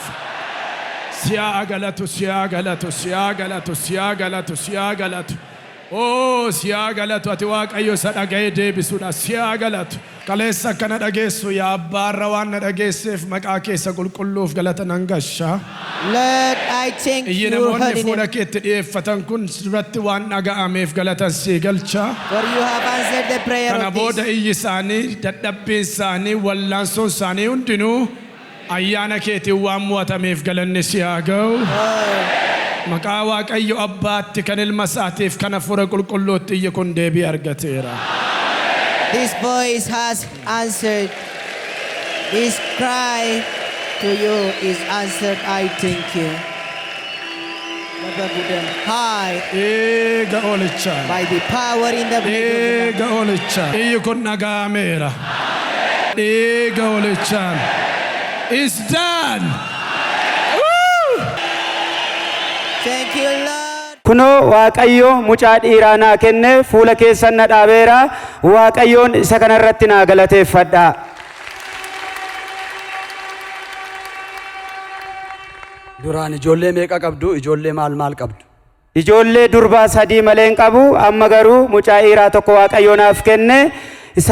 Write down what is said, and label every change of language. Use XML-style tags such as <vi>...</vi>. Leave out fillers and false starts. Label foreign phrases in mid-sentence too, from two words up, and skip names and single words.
<om>Siyaa galatu, siyaa galatu, siyaa galatu, siyaa galatu, siyaa galatu. Oh, siyaa galatu ati Waaqayyo isa dhaga'ee deebisuudha. Siyaa galatu. Kaleessa kana dhageessu yaa abbaarra waan na dhageesseef maqaa keessa qulqulluuf galata nan gashaa.</om> <en>Lord, I thank</en> <om>Iyyi</om> <en>you,</en> <om>namoonni</om> <en>holy</en> <om>fuula</om> <en>name,</en> <om>keetti dhiyeeffatan kun duratti waan dhaga'ameef galatan sii galchaa.</om> <en>for you have answered the prayer</en> <om>Kana</om> <en>of</en> <om>booda</om> <en>this.</en> <om>iyyi isaanii, dadhabbiin isaanii, wallaansoon isaanii hundinuu ayyaana keetiin waan mo'atameef galanni si haa ga'u. Maqaa Waaqayyo abbaatti kan ilma isaatiif kan hafuura qulqulluutti iyyi kun deebii argateera.</om> <en>This voice has answered. This cry to you is answered. I thank you. Hi,</en> <om>Eega olichaa.</om> <en>by the power in the blood of the Lamb.</en> <om>Eega olichaa. Iyyi kun dhaga'ameera. Eega olichaan.</om> <en>It's done. Thank you, Lord.</en> <om>kunoo Waaqayyo mucaa dhiiraa naa kenne fuula keessan na dhaabeera. Waaqayyoon isa kanarratti naa galateeffadha. Duraan ijoollee meeqa qabdu? Ijoollee maal qabdu? Ijoollee durbaa 3 malee hin qabu. Amma garuu mucaa dhiiraa tokko Waaqayyo naaf kenne.</om>